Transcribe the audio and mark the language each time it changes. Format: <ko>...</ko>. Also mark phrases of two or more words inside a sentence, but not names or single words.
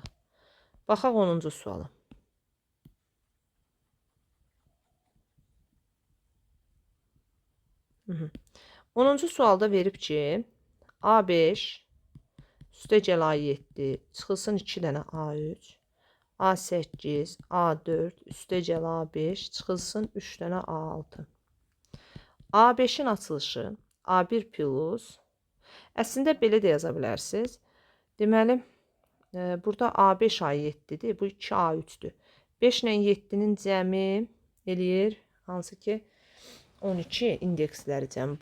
<az>Baxaq 10-cu suala. Hı. 10-cu sualda verib ki, A5 üstə gəl A7 çıxılsın 2 dənə A3, A8, A4 üstə gəl A5 çıxılsın 3 dənə A6. A5-in açılışı A1 plus. Əslində belə də yaza bilərsiniz. Deməli, burada A5 A7-dir, bu 2 A3-dür. 5 ilə 7-nin cəmi eləyir, hansı ki 12 indeksləri cəmi.</az>